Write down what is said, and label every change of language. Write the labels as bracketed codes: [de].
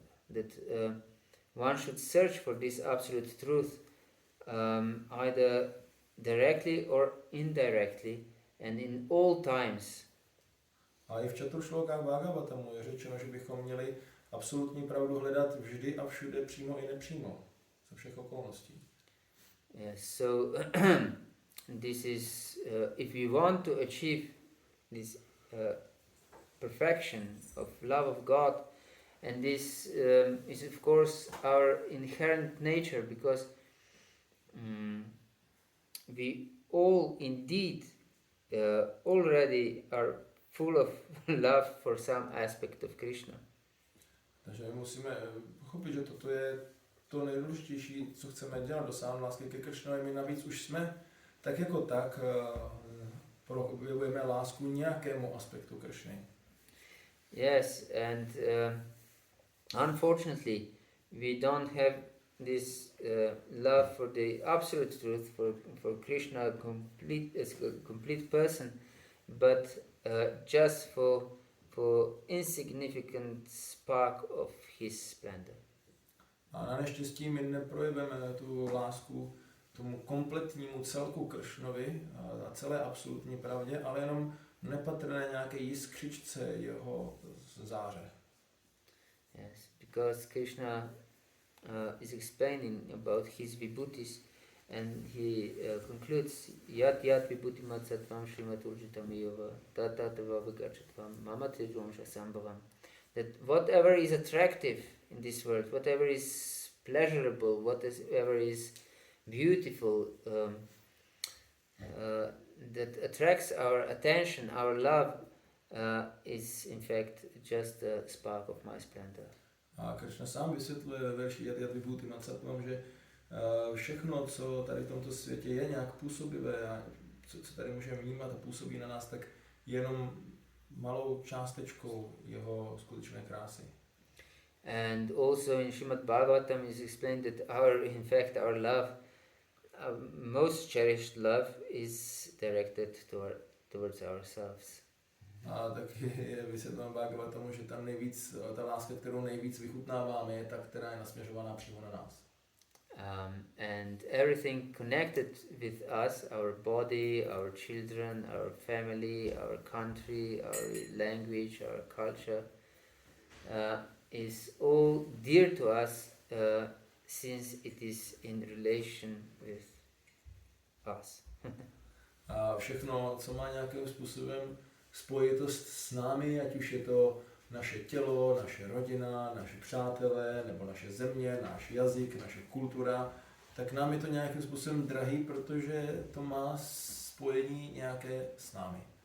[en] That one should search for this absolute truth either directly or indirectly and in all times. [cs] A i v Čaturšlokách Bhagavatamu je řečeno, že bychom měli absolutní pravdu hledat vždy a všude, přímo i nepřímo, za všech okolností. [en] Yes, so this is if we want to achieve this perfection of love of God, and this is of course our inherent nature, because we all indeed already are full of love for some aspect of Krishna. [cs] Takže musíme pochopit, že toto je to nejdůležitější, co chceme dělat, dosáhnout lásky ke Krishnovi. My navíc už jsme tak jako tak objevujeme lásku nějakému aspektu Krishny. [en] Yes, and unfortunately we don't have this love for the absolute truth, for Krishna as a complete person, but just for insignificant spark of his splendor. [cs] A na neštěstí my neprojeveme tu lásku tomu kompletnímu celku Kršnovi a celé absolutní pravdě, ale jenom nepatrné nějaké jiskřičce jeho záře. [en] Yes, because Krishna is explaining about his vibhutis, and he concludes, [sa] Yat yat vibhutimat sattvam shrimat urjitam yova tata tava vigachatvam mama trijvamsha sambhavam. [en] That whatever is attractive in this world, whatever is pleasurable, whatever is beautiful, that attracts our attention, our love, is in fact just a spark of my splendor. [cs] A Krishna sám vysvětluje ve verši Yat Vibhuti Matsatvam, že všechno, co tady v tomto světě je nějak působivé a co tady můžeme vnímat a působí na nás, tak jenom malou částečkou jeho skutečné krásy. [en] And also in Srimad Bhagavatam is explained that our love, our most cherished love, is directed towards ourselves. [cs] A taky je vysvětleno Bhagavatamu, že ta láska, kterou nejvíc vychutnáváme, je ta, která je nasměřovaná přímo na nás. [en] And everything connected with us, our body, our children, our family, our country, our language, our culture, is all dear to us since it is in relation with us. [cs] A všechno, co má nějakým způsobem spojitost s námi, ať už je to naše tělo, naše rodina, naše přátelé, nebo naše země, náš jazyk, naše kultura, tak nám je to nějakým způsobem drahý, protože to má spojení nějaké s námi.